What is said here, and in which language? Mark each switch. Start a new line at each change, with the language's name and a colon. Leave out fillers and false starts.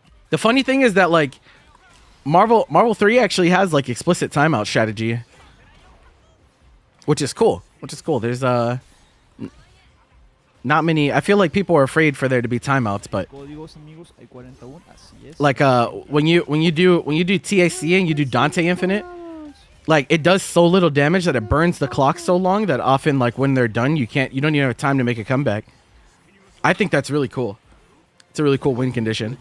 English: The funny thing is that like Marvel 3 actually has like explicit timeout strategy, which is cool. There's not many. I feel like people are afraid for there to be timeouts, but
Spanish: códigos, amigos, hay 41, así es.
English: like when you do TAC and you do Dante Infinite, like it does so little damage that it burns the clock so long that often like when they're done you don't even have time to make a comeback. I think that's really cool. It's a really cool win condition.